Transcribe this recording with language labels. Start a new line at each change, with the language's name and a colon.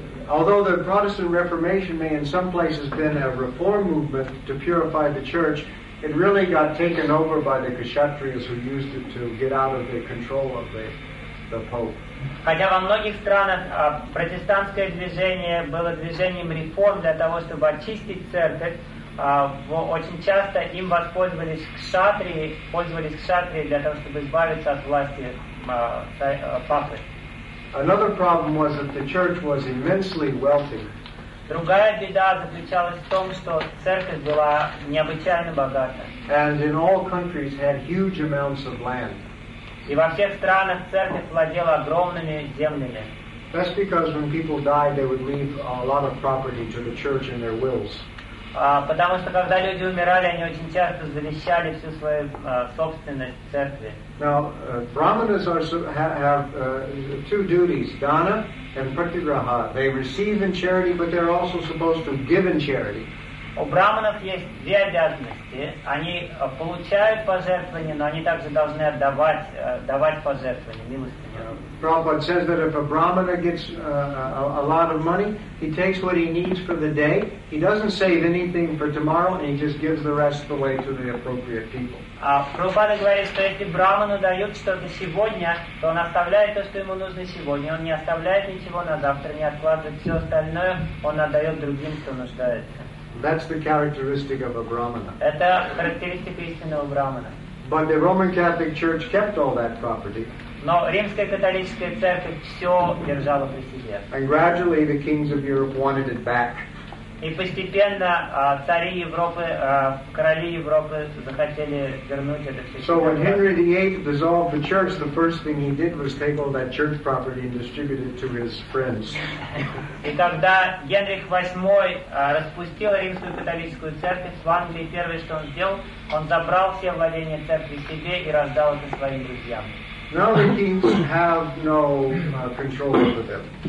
English: Although the Protestant Reformation may in some places been a reform movement to purify the church, it really got taken over by the kshatriyas who used it to get out of the control of the Pope.
Russian: Хотя во многих странах протестантское движение было движением реформ для того, чтобы очистить церковь, очень часто им пользовались кшатрии для того, чтобы избавиться от власти папы.
English: Another problem was that the church was immensely wealthy.
Russian: Другая беда заключалась в том, что церковь была необычайно богата.
English: And in all countries had huge amounts of land.
Russian: И во всех странах церковь владела огромными землями.
English: That's because when people died, they would leave a lot of property to the church in their wills.
Russian: Потому что когда люди умирали, они очень часто завещали всю свою собственность церкви.
English: Now, brahmanas have two duties, dana and pratigraha. They receive in charity, but they're also supposed to give in charity.
Russian: У брахманов есть две обязанности. Они получают пожертвования, но они также должны отдавать пожертвования, милостыню.
English: Prabhupada says that if a brahmana gets a lot of money, he takes what he needs for the day, he doesn't save anything for tomorrow, and he just gives the rest away to the appropriate people.
Russian: Prabhupada говорит, что если брахману дают что-то сегодня, то он оставляет то, что ему нужно сегодня, он не оставляет ничего на завтра, не откладывает все остальное, он отдает другим, кто нуждается.
English: That's the characteristic of a brahmana.
Russian: Это характеристика истинного брахмана.
English: But the Roman Catholic Church kept all that property.
Russian: Но Римская католическая церковь все держала при себе.
English: And gradually the kings of Europe wanted it back.
Russian: И постепенно цари Европы, короли Европы захотели вернуть это все.
English: So when Henry VIII dissolved the church, the first thing he did was take all that church property and distribute it to his friends.
Russian: И когда Генрих VIII распустил Римскую католическую церковь в Англии, первое, что он сделал, он забрал все владения церкви себе и раздал это своим друзьям.
English: Now the kings have no control over them.